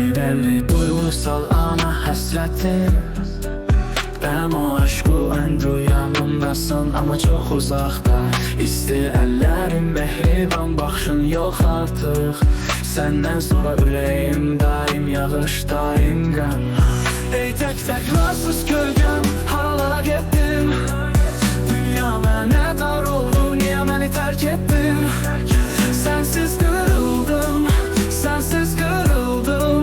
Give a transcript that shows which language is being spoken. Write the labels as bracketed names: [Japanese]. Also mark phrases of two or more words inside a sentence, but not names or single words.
[Turkish] Elli duygusal ana hasretim. Benim o aşkın rüyamındasın ama çok uzakta. İsti ellerin, mehriban bakışın yok artık. [Azerbaijani] Senden sonra ürəyim daim yağış, daim qan. Ey tek rahatsız kölgəm, haralara getdim? Dünya mənə dar oldu, niyə məni tərk etdin? [Turkish] Sensiz kırıldım, sensiz kırıldım.